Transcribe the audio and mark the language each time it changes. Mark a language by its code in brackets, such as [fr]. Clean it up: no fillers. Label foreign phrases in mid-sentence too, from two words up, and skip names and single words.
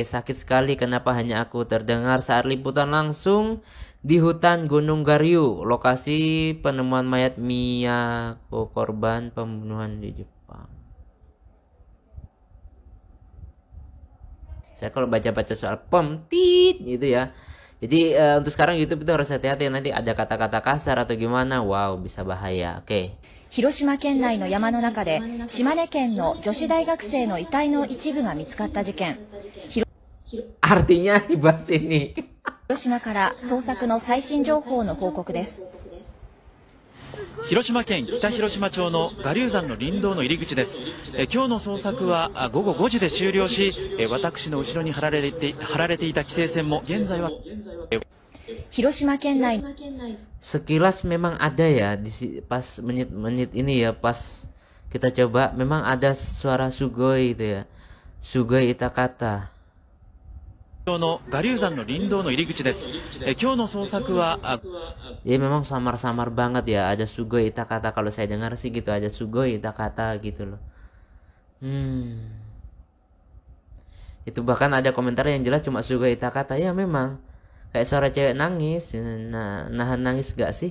[id] Sakit sekali, kenapa hanya aku, terdengar saat liputan langsung di hutan Gunung Garyu, lokasi penemuan mayat Miyako, korban pembunuhan di Jepang. Saya kalau baca-baca soal pemtit gitu ya. Jadi untuk sekarang YouTube itu harus hati-hati, nanti ada kata-kata kasar atau gimana, wow bisa bahaya. Oke. [ja] 広島県内の山の中で島根県の女子大学生の遺体の一部が見つかった事件。 [id] Artinya dibahas ini. [ja] 広島から捜索の最新情報の報告です。広島県北広島町の我流山の林道の入り口です。今日の捜索は午後5時で終了し、私の後ろに張られていた規制線も現在は広島県内 [id] Sekilas memang ada ya pas menit-menit ini ya, pas kita coba memang ada suara Sugoi itu ya, [ja] すごい痛かった. の我流山の林道の入り口です。今日の捜索は [id] Ya memang samar-samar banget ya, ada [ja] すごい痛かった. [id] Kalau saya dengar sih gitu, ada [ja] すごい痛かった [id] gitu loh. Itu bahkan ada komentar yang jelas cuma [ja] すごい痛かった. [id] Ya memang kayak suara cewek nangis. Nahan nangis gak sih?